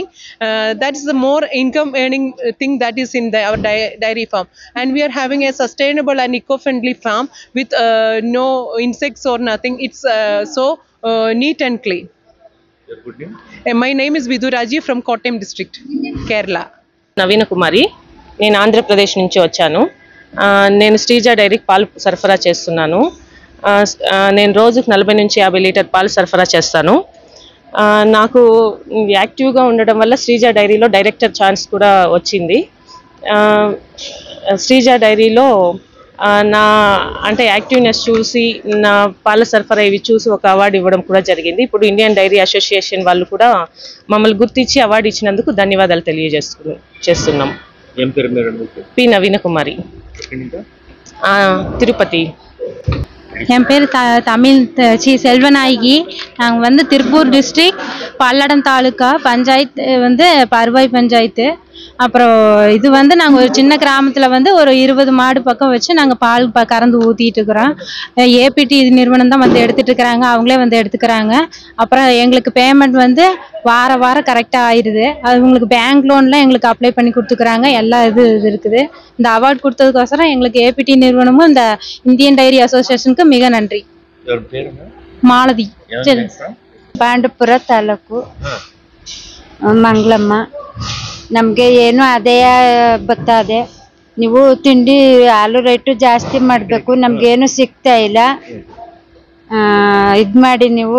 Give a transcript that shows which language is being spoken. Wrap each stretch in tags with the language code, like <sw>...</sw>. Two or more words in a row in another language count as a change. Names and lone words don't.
<en>That is the more income earning thing that is in our dairy farm, and we are having a sustainable and eco-friendly farm with no insects or nothing. It's so neat and clean. Your good name? My name is Viduraji from Kottayam district, Kerala.</en> <te>నవీన కుమారి, నేను ఆంధ్రప్రదేశ్ నుంచి వచ్చాను. నేను శ్రీజ డైరీకి పాలు సరఫరా చేస్తున్నాను. నేను రోజుకు 40 నుంచి 50 లీటర్ పాలు సరఫరా చేస్తాను. నాకు యాక్టివ్గా ఉండడం వల్ల శ్రీజ డైరీలో</te> <en>director chance</en> <te>కూడా వచ్చింది. శ్రీజ డైరీలో నా అంటే యాక్టివ్నెస్ చూసి నా పాల సరఫరా ఇవి చూసి ఒక అవార్డు ఇవ్వడం కూడా జరిగింది. ఇప్పుడు ఇండియన్ డైరీ అసోసియేషన్ వాళ్ళు కూడా మమ్మల్ని గుర్తించి అవార్డు ఇచ్చినందుకు ధన్యవాదాలు తెలియజేస్తున్నాం. పి నవీన కుమారి, తిరుపతి.</te> <ta>என் பேர் தமிழ் செல்வநாயகி. நாங்கள் வந்து திருப்பூர் டிஸ்ட்ரிக்ட் பல்லடம் தாலுக்கா பஞ்சாயத்து வந்து பருவாய் பஞ்சாயத்து. அப்புறம் இது வந்து நாங்கள் ஒரு சின்ன கிராமத்தில் வந்து ஒரு 20 மாடு பக்கம் வச்சு நாங்கள் பால் கறந்து ஊற்றிட்டு இருக்கிறோம். ஏபிடி இது நிறுவனம் தான் வந்து எடுத்துகிட்டு இருக்கிறாங்க, அவங்களே வந்து எடுத்துக்கிறாங்க. அப்புறம் எங்களுக்கு பேமெண்ட் வந்து வாரம் கரெக்டாக ஆயிடுது. அவங்களுக்கு</ta> <en>bank loan</en> <ta>எங்களுக்கு அப்ளை பண்ணி கொடுத்துக்கிறாங்க. எல்லா இது இருக்குது. இந்த அவார்டு கொடுத்ததுக்கோசரம் எங்களுக்கு ஏபிடி நிறுவனமும் இந்த இந்தியன் டைரி அசோசியேஷனுக்கு மிக நன்றி.</ta> <kn>ಮಾಲದಿ, ಪಾಂಡವಪುರ ತಾಲೂಕು, ಮಂಗಳಮ್ಮ. ನಮಗೆ ಏನು ಆದಾಯ ಬರ್ತದೆ. ನೀವು ತಿಂಡಿ ಹಾಲು ರೇಟು ಜಾಸ್ತಿ ಮಾಡಬೇಕು, ನಮ್ಗೇನು ಸಿಗ್ತಾ ಇಲ್ಲ. ಇದು ಮಾಡಿ ನೀವು</kn>